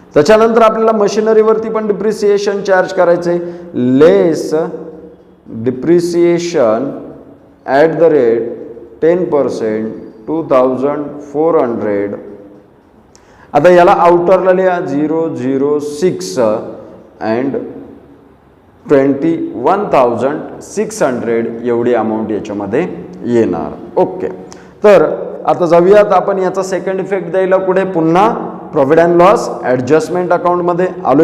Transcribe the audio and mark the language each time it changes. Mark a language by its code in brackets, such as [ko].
[mr] त्याच्यानंतर आपल्याला मशिनरीवरती पण डिप्रिसिएशन चार्ज करायचे. [en] Less depreciation at the rate 10% 2,400. [mr] आता याला आउटरला लिहा 006 अँड 21,600 एवढी अमाऊंट याच्यामध्ये येणार. ओके, तर आता जाऊयात आपण याचा सेकंड इफेक्ट द्यायला पुढे पुन्हा प्रॉफिट अँड लॉस ॲडजस्टमेंट अकाउंटमध्ये आलो.